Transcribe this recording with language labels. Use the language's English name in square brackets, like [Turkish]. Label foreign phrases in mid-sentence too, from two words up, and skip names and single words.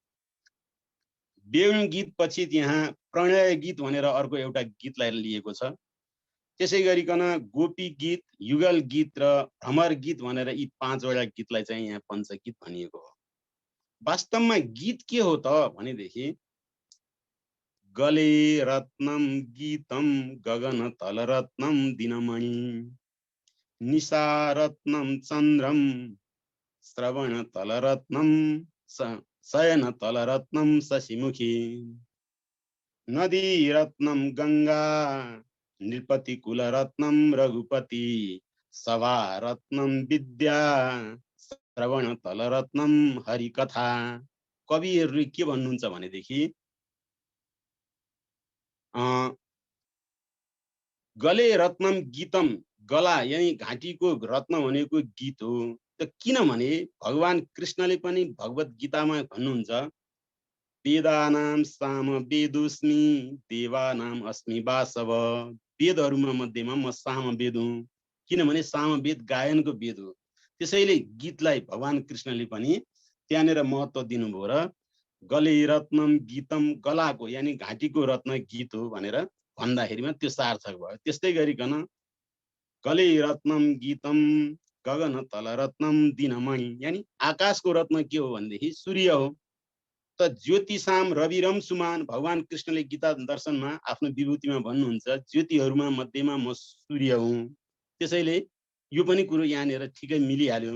[Nepali] वेणु गीत पछि यहाँ प्रणय गीत भनेर अर्को एउटा गीतलाई लिएको छ। त्यसै गरिकन गोपी गीत, युगल गीत र भ्रमर गीत भनेर यी 5 वटा गीतलाई चाहिँ यहाँ पञ्चगीत भनिएको हो। वास्तवमा गीत के हो त भनेदेखि [Sanskrit] गले रत्नम गीतम गगन तल रत्नम दिनमणि निशा रत्नम चन्द्रम श्रवण तल रत्नम शयन तल रत्नम शशिमुखी नदी रत्नम गंगा नृपति कुल रत्नम रघुपति सभा रत्नम विद्या श्रवण तल रत्नम हरिकथा। [Nepali] कविहरूले के भन्नुहुन्छ भनेदेखि [Sanskrit] गले रत्नम गीतम, [Nepali] गला यानी घाँटीको रत्न भनेको गीत हो। त किनभने भगवान कृष्णले पनि भगवत गीतामा भन्नुहुन्छ [Sanskrit] वेदानाम साम वेदोस्मि देवानाम अस्मि वासव। [Nepali] वेदहरूमा मध्येमा म साम वेद हुँ, किनभने साम वेद गायनको वेद हो। त्यसैले गीतलाई भगवान कृष्णले पनि त्यहाँनिर महत्त्व दिनुभयो र [Sanskrit] गले रत्नम गीतम, [Nepali] गलाको यानी घाँटीको रत्न गीत हो भनेर भन्दाखेरिमा त्यो सार्थक भयो। त्यस्तै गरिकन [Sanskrit] गले रत्नम गीतम गगन तल रत्नम दिनमणि [Nepali] यानी आकाशको रत्न के हो भनेदेखि सूर्य हो। त [Sanskrit] ज्योतिषाम रविरम सुमान, [Nepali] भगवान कृष्णले गीता दर्शनमा आफ्नो विभूतिमा भन्नुहुन्छ ज्योतिहरूमा मध्येमा म सूर्य हुँ। त्यसैले यो पनि कुरो यहाँनिर ठिकै मिलिहाल्यो।